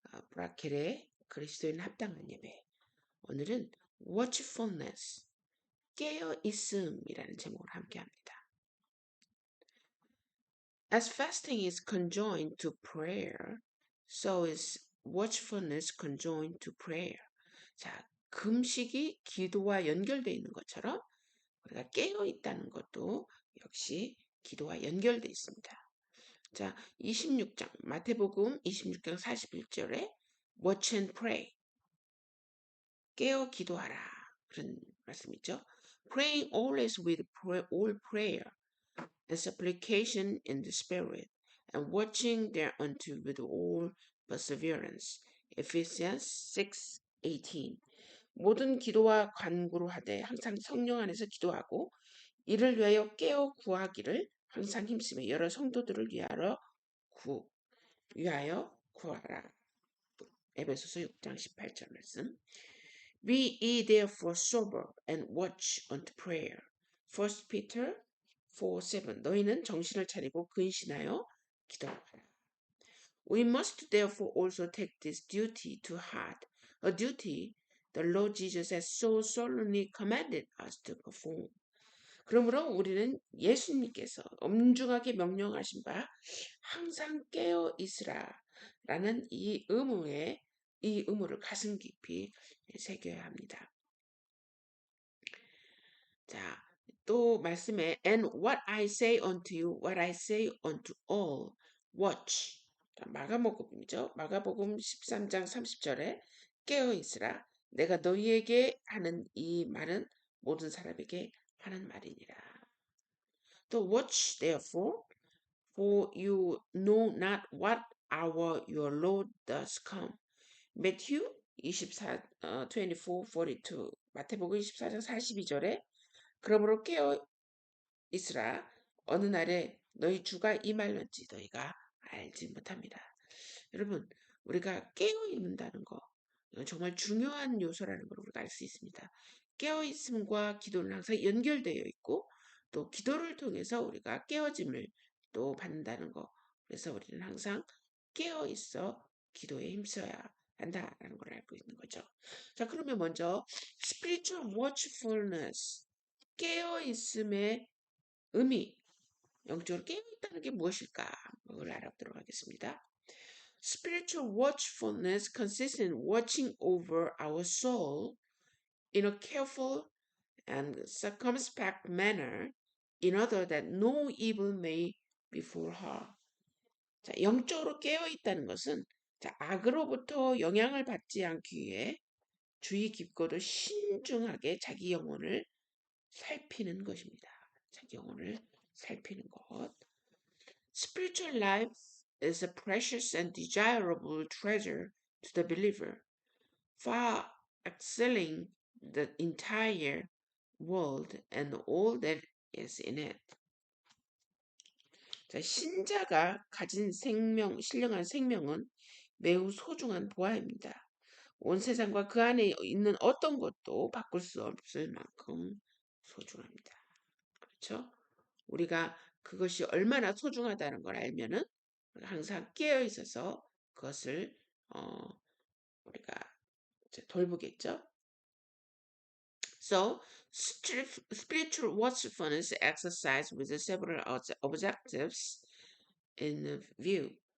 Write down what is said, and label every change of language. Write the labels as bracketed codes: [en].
[ko] 브라켈의 그리스도인 합당한 예배. 오늘은 watchfulness, 깨어있음이라는 제목으로 함께합니다. [en] As fasting is conjoined to prayer, so is watchfulness conjoined to prayer. [ko] 자, 금식이 기도와 연결되어 있는 것처럼 우리가 깨어있다는 것도 역시 기도와 연결되어 있습니다. 자, 26장 마태복음 26장 41절에 [en] Watch and pray. [ko] 깨어 기도하라. 그런 말씀이죠. [en] Praying always with all prayer and supplication in the spirit and watching thereunto with all perseverance. Ephesians 6:18. [ko] 모든 기도와 간구로 하되 항상 성령 안에서 기도하고 이를 위하여 깨어 구하기를 항상 힘쓰며 여러 성도들을 위하여 구하라. 에베소서 6장 18절 말씀. [en] Be ye therefore sober and watch unto prayer. 1 Peter 4:7. [ko] 너희는 정신을 차리고 근신하여 기도하라. [en] We must therefore also take this duty to heart, a duty the Lord Jesus has so solemnly commanded us to perform. [ko] 그러므로 우리는 예수님께서 엄중하게 명령하신 바 항상 깨어 있으라라는 이 의무를 가슴 깊이 새겨야 합니다. 자, 또 말씀에 [en] and what I say unto you, what I say unto all, watch. [ko] 마가복음이죠. 마가복음 13장 30절에 깨어 있으라. 내가 너희에게 하는 이 말은 모든 사람에게 하는 말이니라. 또 [en] watch therefore, for you know not what hour your Lord does come. Matthew 24:42. [ko] 마태복음 24장 42절에 그러므로 깨어 있으라. 어느 날에 너희 주가 임할런지 너희가 알지 못합니다. 여러분, 우리가 깨어 있는다는 거 정말 중요한 요소라는 걸 우리가 알 수 있습니다. 깨어 있음과 기도는 항상 연결되어 있고 또 기도를 통해서 우리가 깨어짐을 또 받는다는 거. 그래서 우리는 항상 깨어 있어 기도에 힘써야 한다라는 걸 알고 있는 거죠. 자, 그러면 먼저 spiritual watchfulness, 깨어 있음의 의미, 영적으로 깨어 있다는 게 무엇일까? 그걸 알아보도록 하겠습니다. [en] Spiritual watchfulness consists in watching over our soul in a careful and circumspect manner in order that no evil may befall her. [ko] 자, 영적으로 깨어 있다는 것은 자, 악으로부터 영향을 받지 않기 위해 주의 깊고도 신중하게 자기 영혼을 살피는 것입니다. 자기 영혼을 살피는 것. [en] Spiritual life is a precious and desirable treasure to the believer, far excelling the entire world and all that is in it. [ko] 자, 신자가 가진 신령한 생명은 매우 소중한 보화입니다. 온 세상과 그 안에 있는 어떤 것도 바꿀 수 없을 만큼 소중합니다. 그렇죠? 우리가 그것이 얼마나 소중하다는 걸 알면은 항상 깨어 있어서 그것을 우리가 돌보겠죠. [en] So spiritual watchfulness exercise with several objectives in view.